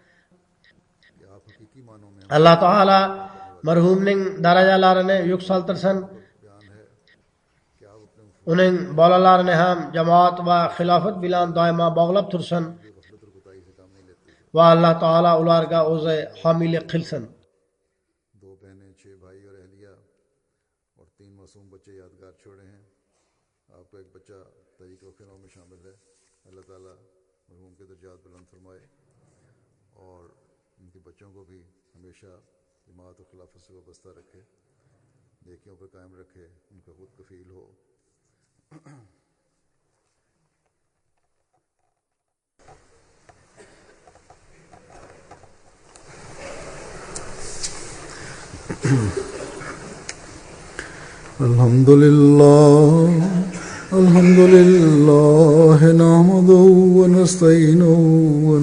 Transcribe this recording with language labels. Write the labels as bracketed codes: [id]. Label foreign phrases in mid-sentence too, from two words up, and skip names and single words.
[uz] Alloh taolo marhumning darajalarini yuksaltirsin. Uning bolalarini ham jamoat va xilofat bilan doimo bog'lab tursin. Va Alloh taolo ularga o'zi homiylik qilsin. [ur] 2 بہنیں، 6 بھائی اور اہلیہ اور 3 معصوم بچے یادگار چھوڑے ہیں. آپ کا ایک بچہ تحریک وقفِ نو میں شامل ہے. اللہ تعالیٰ مرحوم کے درجات بلند فرمائے اور ان کے بچوں کو بھی ہمیشہ جماعت اور خلافت سے وابستہ رکھے، نیکیوں پر قائم رکھے، ان کا خود کفیل ہو. [ar] الحمد لله نحمده ونستعينه و